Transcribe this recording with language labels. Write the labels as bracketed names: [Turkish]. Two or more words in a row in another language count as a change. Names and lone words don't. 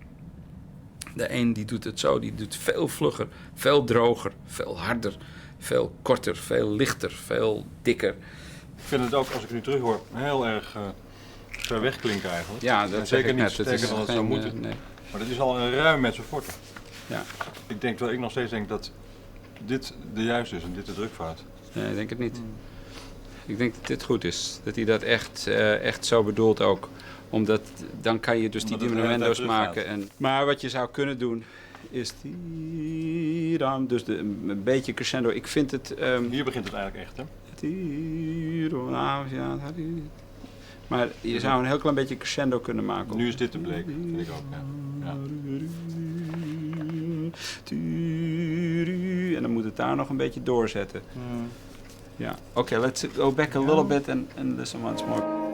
[Dutch] De een die doet het zo, die doet veel vlugger, veel droger, veel harder, veel korter, veel lichter, veel dikker. Ik vind het ook, als ik het nu terug hoor, heel erg ver weg klinken eigenlijk. Ja, dat zeker niet net. sterker dan het zou moeten. Nee. Maar dat is al een ruim [Italian] mezzo forte. [Dutch] Ja. Ik nog steeds denk dat dit de juiste is en dit de drukfout. Nee, ik denk het niet. Ik denk dat dit goed is. Dat hij dat echt zo bedoelt ook. Omdat dan kan je dus die diminuendo's maken. Maar wat je zou kunnen doen is die dan, dus een beetje crescendo. Ik vind het... Hier begint het eigenlijk echt, hè? Maar je zou een heel klein beetje crescendo kunnen maken. Nu is dit te bleek, vind ik ook. Ja. En dan moet het daar nog een beetje doorzetten. Ja, oké, [English] let's go back a little bit and listen once more.